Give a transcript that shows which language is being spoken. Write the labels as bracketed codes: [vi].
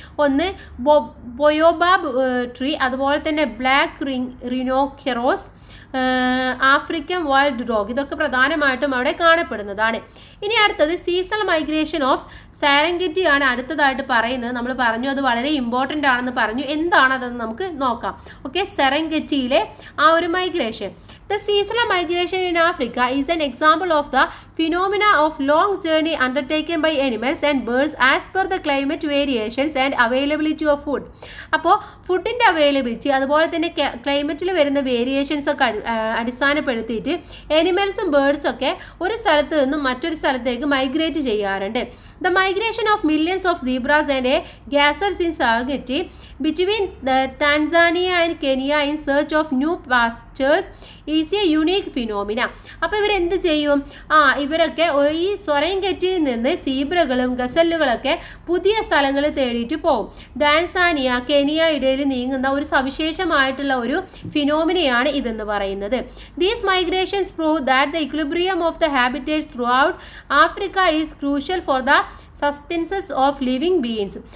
[ml] ഒന്ന് ബൊയോബാബ് ട്രീ, അതുപോലെ തന്നെ ബ്ലാക്ക് റിനോക്കെറോസ്, ആഫ്രിക്കൻ വൈൽഡ് ഡോഗ്. ഇതൊക്കെ പ്രധാനമായിട്ടും അവിടെ കാണപ്പെടുന്നതാണ്. ഇനി അടുത്തത് സീസണൽ മൈഗ്രേഷൻ ഓഫ് സെറെൻഗെറ്റി ആണ് അടുത്തതായിട്ട് പറയുന്നത്. നമ്മൾ പറഞ്ഞു അത് വളരെ ഇമ്പോർട്ടൻ്റ് ആണെന്ന് പറഞ്ഞു. എന്താണതെന്ന് നമുക്ക് നോക്കാം. ഓക്കെ, സെറെൻഗെറ്റിയിലെ ആ ഒരു migration. [en] The seasonal migration in Africa is an example of the phenomena of long journey undertaken by animals and birds as per the climate variations and availability of food. [ml] അപ്പോൾ ഫുഡിൻ്റെ availability അതുപോലെ തന്നെ ക്ലൈമറ്റിൽ വരുന്ന variations ഒക്കെ അടിസ്ഥാനപ്പെടുത്തിയിട്ട് എനിമൽസും ബേർഡ്സൊക്കെ ഒരു സ്ഥലത്ത് നിന്നും മറ്റൊരു സ്ഥലത്തേക്ക് മൈഗ്രേറ്റ് ചെയ്യാറുണ്ട്. [en] The migration of millions of zebras and gazelles in Serengeti between Tanzania and Kenya in search of new pastures is a unique phenomena. [ml] അപ്പോൾ ഇവരെന്ത് ചെയ്യും? ഇവരൊക്കെ ഈ സെറെൻഗെറ്റിയിൽ നിന്ന് സീബ്രകളും ഗസലുകളൊക്കെ പുതിയ സ്ഥലങ്ങൾ തേടിയിട്ട് പോകും. ടാൻസാനിയ കെനിയ ഇടയിൽ നീങ്ങുന്ന ഒരു സവിശേഷമായിട്ടുള്ള ഒരു ഫിനോമിനയാണ് ഇതെന്ന് പറയുന്നത്. [en] These migrations prove that the equilibrium of the habitats throughout Africa is crucial for the sustenances of living beings.